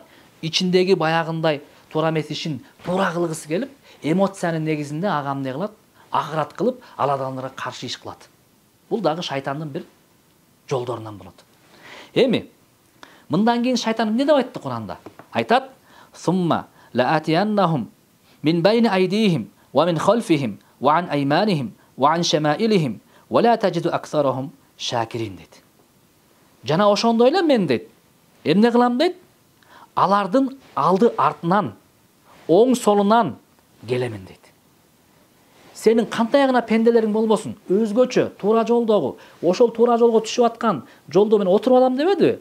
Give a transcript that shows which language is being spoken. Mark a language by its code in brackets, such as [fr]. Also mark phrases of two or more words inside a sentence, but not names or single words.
[ky] Ичиндеги баягындай туура эмес ишин туура кылгысы келип, эмоциянын негизинде ага эмне кылат? Агырат кылып, ал адамдарга каршы иш кылат. Бул дагы шайтандын бир жолдорунан болот. Эми Мындан кийин шайтан эмне деп айтты Куранда? Айтат: [ar] "ثم لآتينهم من بين أيديهم ومن خلفهم وعن أيمانهم وعن شمائلهم ولا تجد أكثرهم شاكرين" дейт. [ky] Жана ошондой эле мен дейт, эмне кылам дейт? Алардын алды артынан, оң солунан келемин дейт. Сенин кандай гана пенделериң болбосун, өзгөчө туура жолдогу, ошол туура жолго түшүп аткан жолдо мен отуруп алам дебеди?